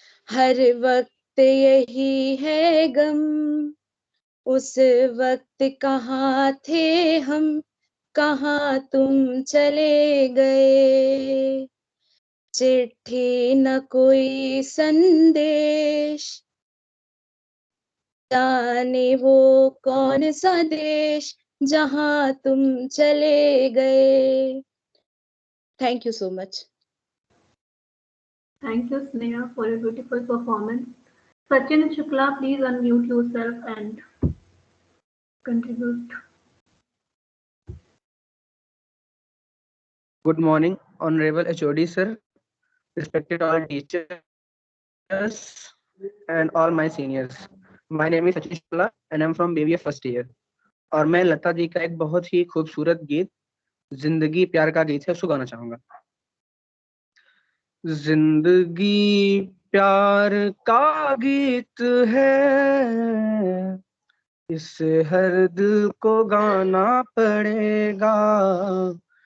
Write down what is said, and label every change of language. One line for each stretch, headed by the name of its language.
Hindi: हर वक्त यही है गम, उस वक्त कहाँ थे हम, कहाँ तुम चले गए। चिट्ठी न कोई संदेश, जाने वो कौन सा देश जहाँ तुम चले गए।
English: Thank you so much. Thank you, Sneha, for a beautiful performance. Sachin Shukla, please unmute yourself and contribute. Good morning, Honorable HOD sir, respected all teachers and all my seniors. My name is Sachin Shukla and I'm from BBA first year.
Hindi: और मैं लता जी का एक बहुत ही खूबसूरत गीत जिंदगी प्यार का गीत है उसको गाना चाहूंगा। जिंदगी प्यार का गीत है, इसे हर दिल को गाना पड़ेगा।